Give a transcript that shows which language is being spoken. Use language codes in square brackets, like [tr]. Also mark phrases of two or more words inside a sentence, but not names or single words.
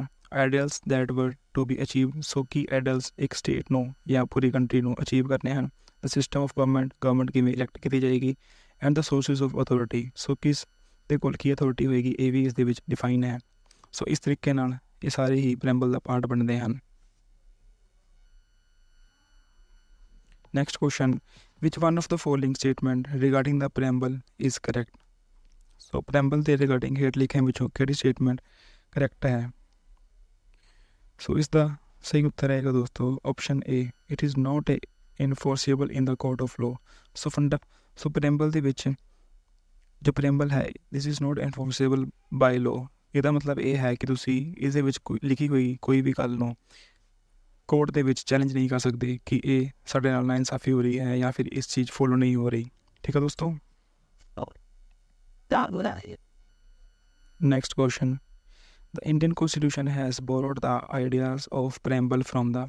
[en] Ideals that were to be achieved. [pa] ਸੋ ਕੀ ਆਈਡੀਅਲਸ ਇੱਕ ਸਟੇਟ ਨੂੰ ਜਾਂ ਪੂਰੀ ਕੰਟਰੀ ਨੂੰ ਅਚੀਵ ਕਰਨੇ ਹਨ? [en] the system of government [pa] ਕਿਵੇਂ ਇਲੈਕਟ ਕੀਤੀ ਜਾਏਗੀ, [en] and the sources of authority. [pa] ਸੋ ਕਿਸ ਦੇ ਕੋਲ ਕੀ ਅਥੋਰਿਟੀ ਹੋਏਗੀ, ਇਹ ਵੀ ਇਸ ਦੇ ਵਿੱਚ ਡਿਫਾਈਨ ਹੈ। ਸੋ ਇਸ ਤਰੀਕੇ ਨਾਲ ਇਹ ਸਾਰੇ ਹੀ ਪ੍ਰੈਂਬਲ ਦਾ ਪਾਰਟ ਬਣਦੇ ਹਨ। [en] Next question, which one of the following statement regarding the preamble is correct? [pa] So preamble ਦੇ regarding ਹੇਠ ਲਿਖਿਆਂ ਵਿੱਚੋਂ ਕਿਹੜੀ [en] statement correct [pa] ਹੈ? ਸੋ ਇਸ ਦਾ ਸਹੀ ਉੱਤਰ ਹੈਗਾ ਦੋਸਤੋ ਆਪਸ਼ਨ A, [en] it is not enforceable in the court of law. [pa] ਸੋ preamble ਦੇ ਵਿੱਚ ਜੋ preamble ਹੈ [en] this is not enforceable by law, [pa] ਇਹਦਾ ਮਤਲਬ ਇਹ ਹੈ ਕਿ ਤੁਸੀਂ ਇਸ ਦੇ ਵਿੱਚ ਲਿਖੀ ਹੋਈ ਕੋਈ ਵੀ ਗੱਲ ਨੂੰ ਕੋਰਟ ਦੇ ਵਿੱਚ ਚੈਲੰਜ ਨਹੀਂ ਕਰ ਸਕਦੇ ਕਿ ਇਹ ਸਾਡੇ ਨਾਲ ਨਾਇਨਸਾਫੀ ਹੋ ਰਹੀ ਹੈ ਜਾਂ ਫਿਰ ਇਸ ਚੀਜ਼ ਫੋਲੋ ਨਹੀਂ ਹੋ ਰਹੀ, ਠੀਕ ਹੈ ਦੋਸਤੋ। [en] Next question, the Indian Constitution has borrowed the ideas of preamble from the.